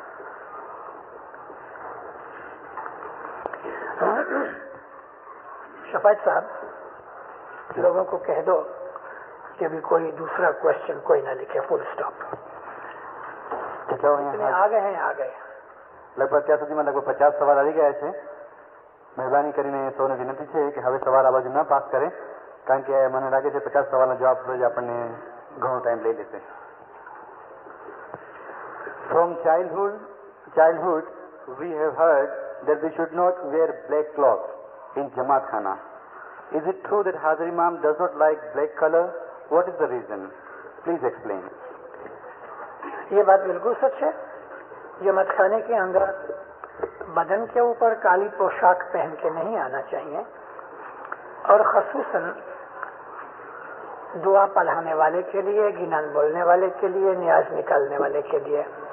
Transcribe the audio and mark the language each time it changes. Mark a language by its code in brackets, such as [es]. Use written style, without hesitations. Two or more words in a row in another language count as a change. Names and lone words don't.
[ur] شفاعت صاحب، لوگوں کو کہہ دو کہ بھی کوئی دوسرا کوشچن کوئی نہ لکھے، فل اسٹاپ۔ آ گئے ہیں، آ گئے [gu] લગભગ ત્યાં સુધીમાં લગભગ 50 સવાલ આવી ગયા છે। મહેરબાની કરીને સૌને વિનંતી છે કે હવે સવાલ આ બાજુ ન પાસ કરે, કારણ કે મને લાગે છે 50 સવાલના જવાબ જ આપણને ઘણો ટાઈમ લઈ લેશે। [en] From childhood we have heard that we should not wear black clothes in Jamaat Khana. Is it true that Hazir Imam does not like black color? What is the reason? Please explain. [ur] یہ بات بالکل سچ ہے۔ جماعت خانے کے اندر بدن کے اوپر کالی پوشاک پہن کے نہیں آنا چاہیے، اور خصوصاً دعا پڑھانے والے کے لیے، گنان بولنے والے کے لیے، نیاز نکالنے والے کے لیے۔